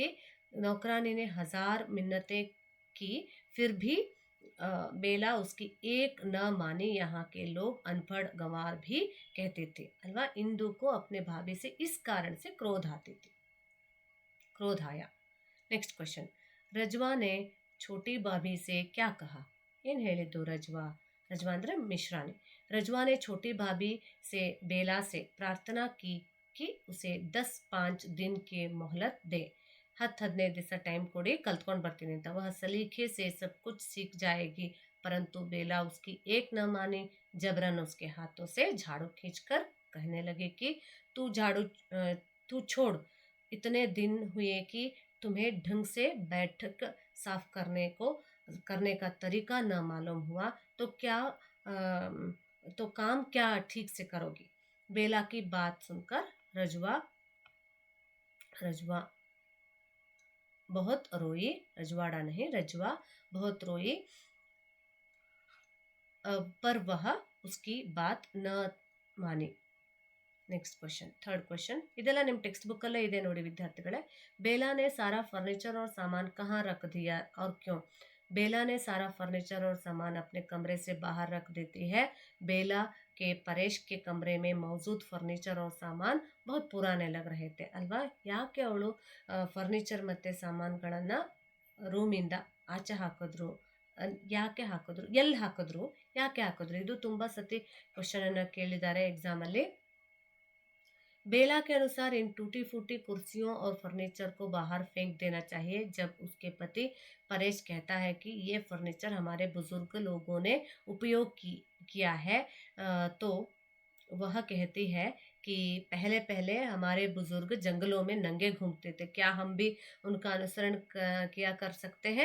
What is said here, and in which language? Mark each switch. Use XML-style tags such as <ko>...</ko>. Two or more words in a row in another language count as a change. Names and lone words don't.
<hi>नौकरानी ने 1000 मिन्नतें की, फिर भी बेला उसकी एक न मानी. यहाँ के लोग अनपढ़ गंवार भी कहते थे अल्वा. इंदु को अपने भाभी से इस कारण से क्रोध आया.</hi> <en>next question.</en> <hi>रजवा ने छोटी भाभी से क्या कहा?</hi> <kn>ಏನು ಹೇಳಿದ್ದು रजवा? रजवा ಅಂದ್ರೆ मिश्राने।</kn> <hi>रजवा ने छोटी भाभी से बेला से प्रार्थना की कि उसे 10-5 दिन की मोहलत दे।</hi> <kn>10-15 ದಿವಸ ಟೈಮ್ ಕೊಡಿ ಕಲ್ತ್ಕೊಂಡು ಬರ್ತೀನಿ ಅಂತ।</kn> <hi>वह सलीखे से सब कुछ सीख जाएगी, परंतु बेला उसकी एक न मानी। जबरन उसके हाथों से झाड़ू खींचकर कहने लगे कि तू झाड़ू तू छोड़, इतने दिन हुए कि तुम्हें ढंग से बैठक साफ करने का तरीका न मालूम हुआ, तो क्या अम, तो काम क्या ठीक से करोगी? बेला की बात सुनकर रजवा रजवा बहुत रोई। रजवाड़ा नहीं, रजवा बहुत रोई, पर वह उसकी बात न मानी।</hi> <en>next question, third question,</en> <kn>ಇದೆಲ್ಲ ನಿಮ್ಮ ಟೆಕ್ಸ್ಟ್ ಬುಕ್ಕಲ್ಲೇ ಇದೆ ನೋಡಿ ವಿದ್ಯಾರ್ಥಿಗಳೇ।</kn> <hi>बेला ने सारा फर्नीचर और सामान कहाँ रख दिया और क्यों? बेला ने सारा फर्नीचर और सामान अपने कमरे से बाहर रख देती है। बेला के परेश के कमरे में मौजूद फर्नीचर और सामान बहुत पुराने लग रहे थे ಅಲ್ವಾ?</hi> <kn>ಯಾಕೆ ಅವಳು ಫರ್ನಿಚರ್ ಮತ್ತು ಸಾಮಾನುಗಳನ್ನು ರೂಮಿಂದ ಆಚೆ ಹಾಕಿದ್ರು? ಯಾಕೆ ಹಾಕಿದ್ರು, ಎಲ್ಲಿ ಹಾಕಿದ್ರು, ಯಾಕೆ ಹಾಕಿದ್ರು? ಇದು ತುಂಬ ಸತಿ ಕ್ವಶನನ್ನು ಕೇಳಿದ್ದಾರೆ ಎಕ್ಸಾಮಲ್ಲಿ।</kn> <hi>बेला के अनुसार इन टूटी फूटी कुर्सियों और फर्नीचर को बाहर फेंक देना चाहिए। जब उसके पति परेश कहता है कि ये फर्नीचर हमारे बुजुर्ग लोगों ने उपयोग किया है, तो वह कहती है कि पहले पहले हमारे बुजुर्ग जंगलों में नंगे घूमते थे, क्या हम भी उनका अनुसरण किया कर सकते हैं?</hi>